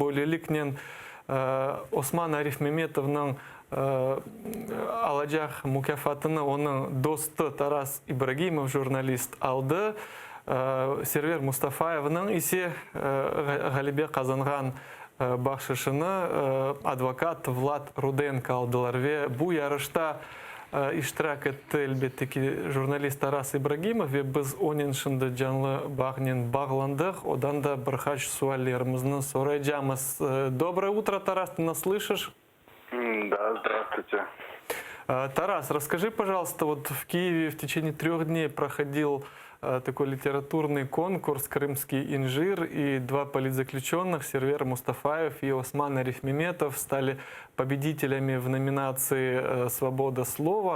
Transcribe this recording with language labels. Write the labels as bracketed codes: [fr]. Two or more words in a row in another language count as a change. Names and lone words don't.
[crh] Böylelikle Osman Arifmemetov'un alacak mükafatını onun dostu Taras İbragimov jurnalist aldı. Server Mustafayev'nin ise galibe kazangan bahşişini advokat Vlad Rudenko aldılar ve bu yarışta iştirak etti elbette ki jurnalist Taras İbragimov ve biz onun şimdi canlı bağlandık. Odan da birkaç suallerimizni soracağımız. [ru] Доброе утро, Тарас, ты нас слышишь? Да, здравствуйте. Тарас, расскажи, пожалуйста, вот в Киеве в течение 3 дней проходил такой литературный конкурс «Крымский инжир», и 2 политзаключенных, Сервер Мустафаев и Осман Арифмеметов, стали победителями в номинации «Свобода слова».